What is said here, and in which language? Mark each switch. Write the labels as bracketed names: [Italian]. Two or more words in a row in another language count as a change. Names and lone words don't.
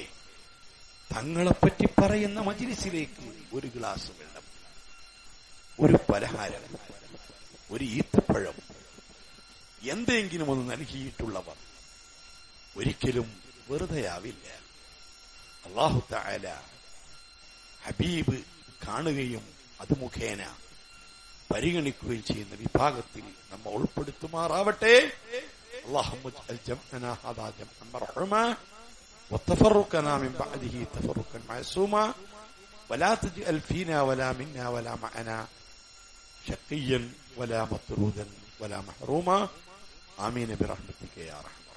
[Malayalam] തങ്ങളെപ്പറ്റി പറയുന്ന മജ്ലിസിലേക്ക് ഒരു ഗ്ലാസ് വെള്ളം, ഒരു പലഹാരം, ഒരു ഈത്തപ്പഴം, എന്തെങ്കിലും ഒന്ന് നൽകിയിട്ടുള്ളവർ ഒരിക്കലും വെറുതെയാവില്ല. [Arabic] الله تعالى [Malayalam] ഹബീബ് കാണുകയും അത് മുഖേന പരിഗണിക്കുകയും ചെയ്യുന്ന വിഭാഗത്തിൽ നമ്മെ ഉൾപ്പെടുത്തുമാറാവട്ടെ. [Arabic] اللهم اجعل جمعنا هذا جمعا مرحوما وتفرقنا من بعده تفرقا معصوما ولا تجعل فينا ولا منا ولا معنا شقيا ولا مطرودا ولا محروما آمين برحمتك يا رحمن.